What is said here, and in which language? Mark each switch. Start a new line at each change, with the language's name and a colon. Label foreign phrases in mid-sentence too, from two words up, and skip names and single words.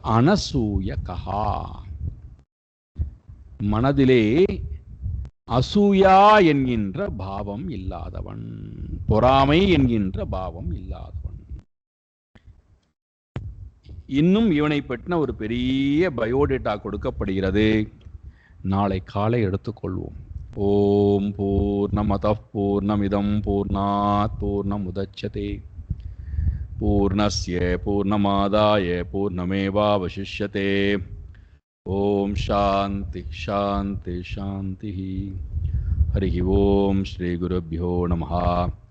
Tamil: அனசூய கஹா, மனதிலே அசூயா என்கின்ற பாவம் இல்லாதவன், பொறாமை என்கின்ற பாவம் இல்லாதவன். இன்னும் இவனை பற்றின ஒரு பெரிய பயோடேட்டா கொடுக்கப்படுகிறது. நாளை காலை எடுத்துக்கொள்வோம்.
Sanskrit: ॐ पूर्णमदः पूर्णमिदं पूर्णात् पूर्णमुदच्यते पूर्णस्य पूर्णमादाय पूर्णमेवावशिष्यते. ॐ शान्ति शान्ति शान्ति. हरि ॐ श्री गुरुभ्यो नमः.